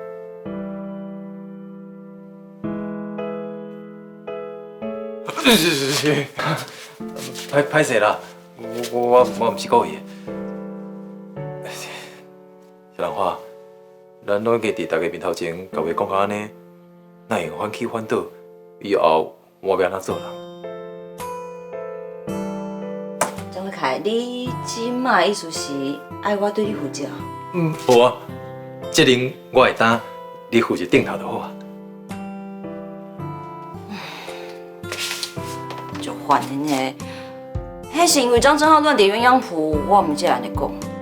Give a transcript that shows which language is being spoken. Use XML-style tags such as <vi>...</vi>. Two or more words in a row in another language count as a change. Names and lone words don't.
<nan>是，歹势啦，我毋是故意的。小兰花，咱拢已经伫大家面头前甲话讲到安尼，哪会反起反倒？以后我要安怎做人？张德凯，你即马意思是爱我对你负责？无啊，这阵我会担，你负责顶头就好啊。就烦的呢，迄是因为张正浩乱点鸳鸯谱，我毋才安尼讲。</nan>